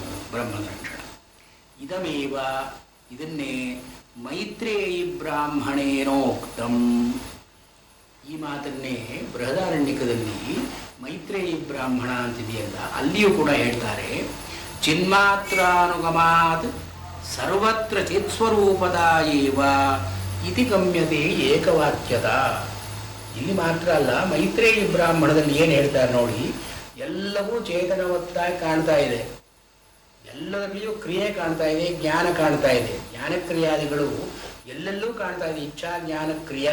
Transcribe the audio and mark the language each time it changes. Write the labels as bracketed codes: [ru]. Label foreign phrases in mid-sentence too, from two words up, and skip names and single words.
[kn] ಬ್ರಹ್ಮನ ಲಕ್ಷಣ ಇದಮೇವ, ಇದನ್ನೇ [sa] ಮೈತ್ರೇಯಿ ಬ್ರಾಹ್ಮಣೇನೋಕ್ತಂ. [kn] ಈ ಮಾತನ್ನೇ ಬೃಹದಾರಣ್ಯಕದಲ್ಲಿ ಮೈತ್ರೇಯಿ ಬ್ರಾಹ್ಮಣ ಅಂತಿದೆಯಲ್ಲ, ಅಲ್ಲಿಯೂ ಕೂಡ ಹೇಳ್ತಾರೆ, [sa] ಚಿನ್ಮಾತ್ರಾನುಗಮಾತ್ ಸರ್ವತ್ರ ಚಿತ್ಸ್ವರೂಪದ ಏವ ಇತಿ ಗಮ್ಯತೆ ಏಕವಾಕ್ಯತ. [kn] ಇಲ್ಲಿ ಮಾತ್ರ ಅಲ್ಲ, ಮೈತ್ರೇಯಿ ಬ್ರಾಹ್ಮಣದಲ್ಲಿ ಏನು ಹೇಳ್ತಾರೆ ನೋಡಿ, ಎಲ್ಲವೂ ಚೇತನವತ್ತಾಗಿ ಕಾಣ್ತಾ ಇದೆ, ಎಲ್ಲದರಲ್ಲಿಯೂ ಕ್ರಿಯೆ ಕಾಣ್ತಾ ಇದೆ, ಜ್ಞಾನ ಕಾಣ್ತಾ ಇದೆ. ಜ್ಞಾನಕ್ರಿಯಾದಿಗಳು ಎಲ್ಲೆಲ್ಲೂ ಕಾಣ್ತಾ ಇದೆ. [sa] ಇಚ್ಛಾ ಜ್ಞಾನ ಕ್ರಿಯಾ.